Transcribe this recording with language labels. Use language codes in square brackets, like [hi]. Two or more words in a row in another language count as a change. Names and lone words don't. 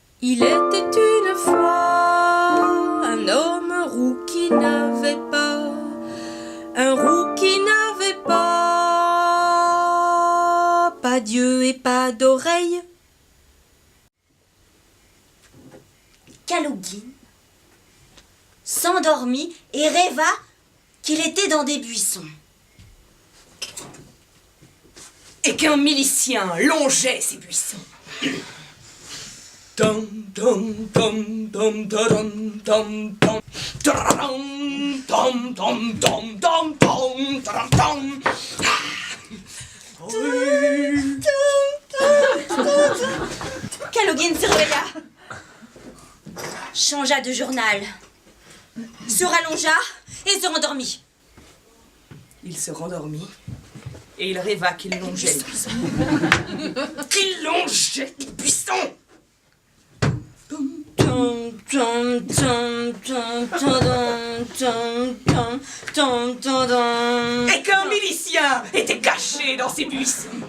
[fr] Il était une fois un homme roux qui n'avait pas, un roux qui n'avait pas d'yeux et pas d'oreilles. Kalugin s'endormit et rêva qu'il était dans des buissons. Et qu'un milicien longeait ces buissons. Tom, tom, tom, tom, tom, tom, tom, tom, tom, tom, tom, tom, tom, tom, tom. Kalugin se réveilla, changea de journal, se rallongea et se rendormit. Il se rendormit et il rêva qu'il longeait les buissons. Qu'il longeait les buissons. Et qu'un milicien était caché dans ces buissons.